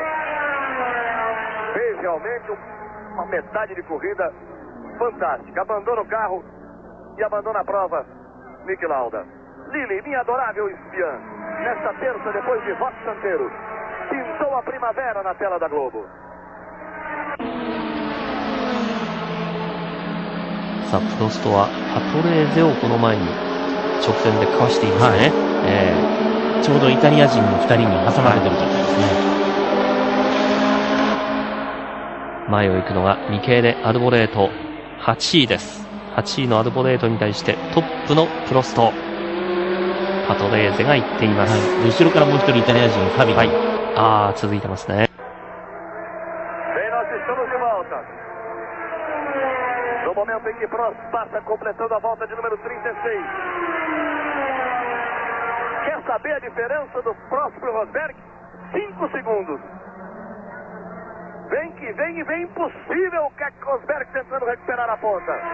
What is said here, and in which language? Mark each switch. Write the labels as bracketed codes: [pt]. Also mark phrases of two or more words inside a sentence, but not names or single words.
[pt] Fez realmente uma metade de corrida fantástica. Abandona o carro e abandona a prova Nick Lauda. Lili, minha adorável espiã, nesta terça depois de Roque Santeiro, pintou a primavera na tela da Globo. [ja] さあプロストはパトレーゼをこの前に直線でかわしていますね、ちょうどイタリア人の2人に挟まれてるところですね、前を行くのがミケーレ・アルボレート8位です。8位のアルボレートに対してトップのプロスト、パトレーゼが行っています、後ろからもう一人イタリア人ファビリ、続いてますね。 [pt] No momento em que Prost passa completando a volta de número 36. Quer saber a diferença do Prost para o Rosberg? 5 segundos. Vem que vem e vem impossível o Keck Rosberg tentando recuperar a ponta.